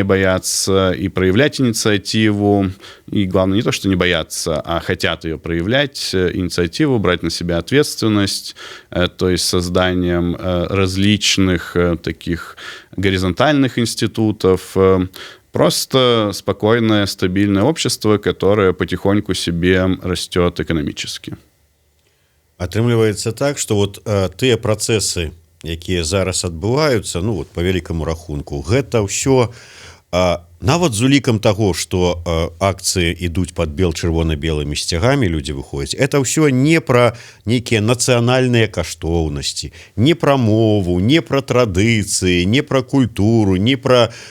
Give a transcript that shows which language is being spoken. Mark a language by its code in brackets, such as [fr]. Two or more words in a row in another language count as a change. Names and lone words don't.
[ru] боятся и проявлять инициативу, и главное не то, что не боятся, а хотят ее проявлять, инициативу, брать на себя ответственность, то есть созданием различных таких горизонтальных институтов, просто спокойное, стабильное общество, которое потихоньку себе растет экономически. [be] Атрымліваецца так, што вот тыя працэсы, якія зараз адбываюцца, ну вот по вялікаму рахунку, гэта ўсё нават з улікам таго, што акцыі ідуць пад чырвона-белымі сцягамі, людзі выходзяць, это ўсё не пра нейкія нацыянальныя каштоўнасці, не пра мову, не пра традыцыі, не пра культуру, не пра